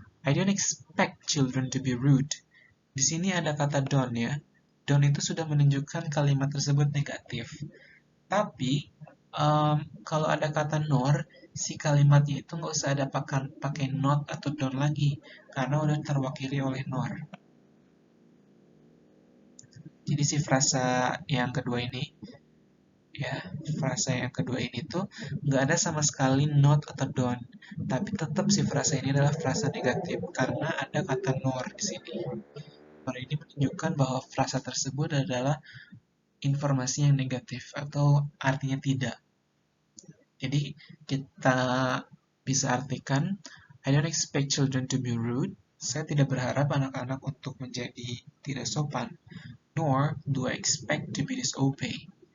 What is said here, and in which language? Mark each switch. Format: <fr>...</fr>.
<en>I don't expect children to be rude.</en> <id>Di sini ada kata don't ya. Don't itu sudah menunjukkan kalimat tersebut negatif. Tapi kalau ada kata nor, si kalimatnya itu nggak usah ada pakai not atau don't lagi, karena udah terwakili oleh nor. Jadi si frasa yang kedua ini, ya frasa yang kedua ini tuh nggak ada sama sekali not atau don't, tapi tetap si frasa ini adalah frasa negatif karena ada kata nor di sini. Nor ini menunjukkan bahwa frasa tersebut adalah informasi yang negatif atau artinya tidak. Jadi kita bisa artikan,</id> <en>I don't expect children to be rude.</en> <id>Saya tidak berharap anak-anak untuk menjadi tidak sopan.</id> <en>Nor do I expect to be disobeyed.</en>